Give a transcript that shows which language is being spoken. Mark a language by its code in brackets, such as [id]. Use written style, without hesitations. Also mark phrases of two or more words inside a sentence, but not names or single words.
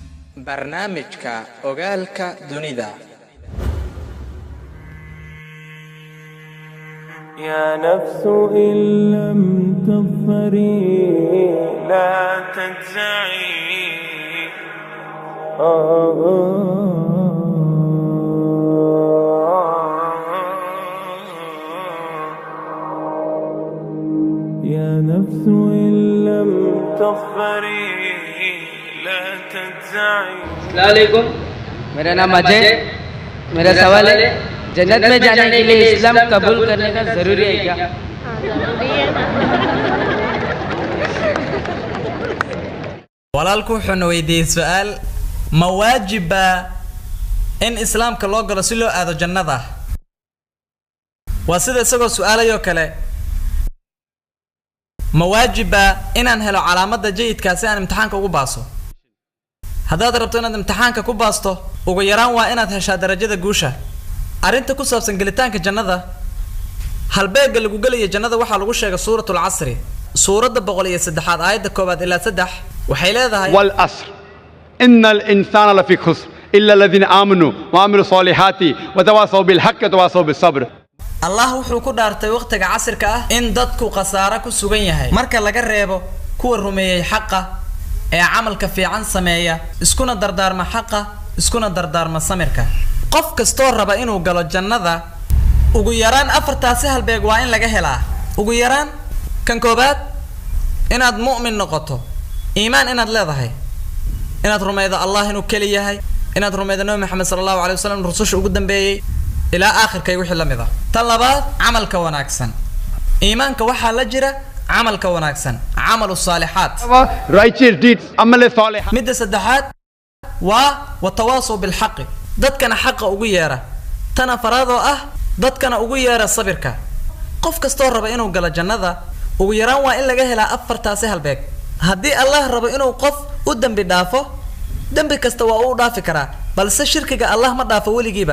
[so] barnaamijka ogaalka dunida. [ar] يا نفس إن لم تظفري لا تجزعي يا نفس إن لم تظفري لا تجزعي. السلام عليكم, [hi] मेरा नाम अजय। मेरा सवाल है, जन्नत में जाने के लिए इस्लाम कबूल करने का ज़रूरी है क्या? [so] walaalku wuxuu weydiiyay su'aal ma waajiba in islaamka loo galo si loo aado jannada. waa sida isagoo su'aalayo kale ma waajiba inaan helo calaamada jayidka si aan imtixaanka ugu baaso. haddaad rabto inaad imtixaanka ku baasto ugu yaraan waa inaad heshaa darajada guusha. arrinta ku saabsan gelitaanka jannada, halbeega lagu gelayo jannada waxaa lagu sheegay suuratul casri suuradda 103 aayadda 1 ilaa 3 waxay leedahay [ar] والعصر إن الإنسان لفي خسر إلا الذين آمنوا وعملوا الصالحات وتواصوا بالحق وتواصوا بالصبر. [so] allah wuxuu ku dhaartay waqtiga casirka ah in dadku khasaaro ku sugan yahay marka laga reebo kuwa rumeeyay xaqa ee camalka fiican sameeya iskuna dardaarma xaqa iskuna dardaarma samirka. qof kastoo raba inuu galo jannada ugu yaraan afartaasi halbeeg waa in laga helaa. ugu yaraan kan koobaad inaad mu'min noqoto, iimaan inaad leedahay, inaad rumaydo allah inuu keli yahay, inaad rumaydo nabi maxamed [ar] صلى الله عليه وسلم [so] rususha ugu dambeeyay ilaa aakhirkay wixii la mid ah. tan labaad camalka wanaagsan. iimaanka waxaa la jira camalka wanaagsan, [ar] عمل الصالحات, [en] righteous deeds, [ar] عمل صالح. [so] midda saddexaad waa [ar] وتواصوا بالحق, [so] dadkana xaqa ugu yeera. tan afaraad oo ah dadkana ugu yeera sabirka. qof kastoo raba inuu galo jannada ugu yaraan waa in laga helaa afartaasi halbeeg. haddii allah rabo inuu qof u dambi dhaafo, dambi kasta waa uu dhaafi karaa, balse shirkiga allah ma dhaafo weligiiba.